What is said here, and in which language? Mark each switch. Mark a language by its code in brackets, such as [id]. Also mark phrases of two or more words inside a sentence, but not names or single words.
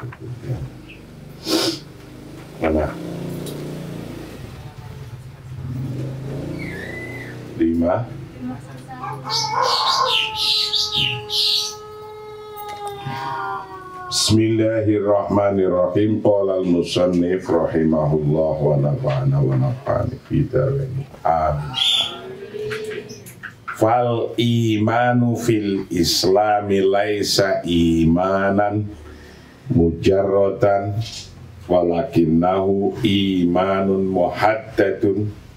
[id] Mana? 5. [ar] بسم الله الرحمن الرحيم. قال المصنف رحمه الله ونفعنا ونفعني في الدارين. Amin. فالإيمان في الإسلام ليس إيمانا مجردا ولكنه إيمان محدد